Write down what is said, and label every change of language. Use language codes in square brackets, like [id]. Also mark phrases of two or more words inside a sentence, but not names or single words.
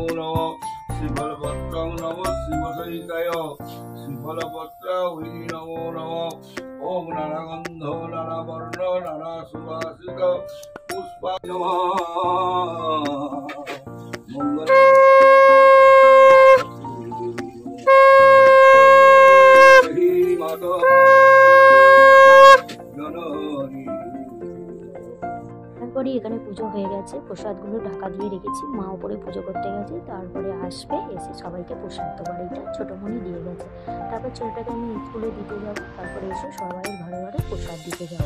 [sa] नमः श्रीफलपत्रं नमः शिवसहिताय श्रीफलपत्राय नमो नमः ओम नारागंध नारावर्ण नारासुवासिक पुष्पाय नमः मंगल माता [bn] তারপরে এখানে পুজো হয়ে গেছে, প্রসাদগুলো ঢাকা দিয়ে রেখেছি। মা উপরে পুজো করতে গেছে, তারপরে আসবে, এসে সবাইকে প্রসাদ দেবো। এইটা ছোটোমণি দিয়ে গেছে। তারপর ছেলেটাকে আমি স্কুলে দিতে যাবো, তারপরে এসে সবাই ঘরে ঘরে প্রসাদ দিতে যাবো।